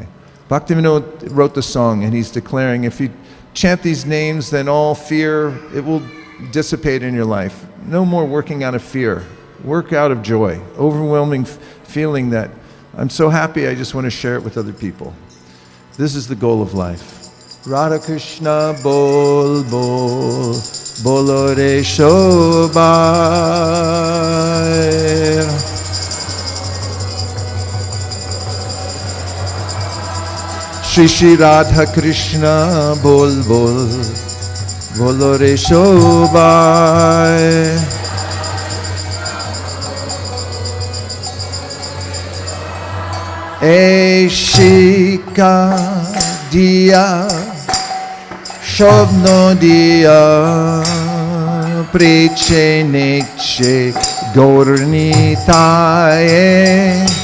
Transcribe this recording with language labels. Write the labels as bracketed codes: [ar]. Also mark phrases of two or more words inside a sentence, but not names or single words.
[en] Bhaktivinoda wrote the song and he's declaring if you chant these names, then all fear, it will dissipate in your life. No more working out of fear. Work out of joy. Overwhelming feeling that I'm so happy I just want to share it with other people. This is the goal of life. [bn] রাধা কৃষ্ণ বল বল বলো রে সবাই. শ্রী শ্রী রাধা কৃষ্ণ বল বল বলো রে সবাই. Vaisesika dia Shobno dia Preche neche Gaurnitaye.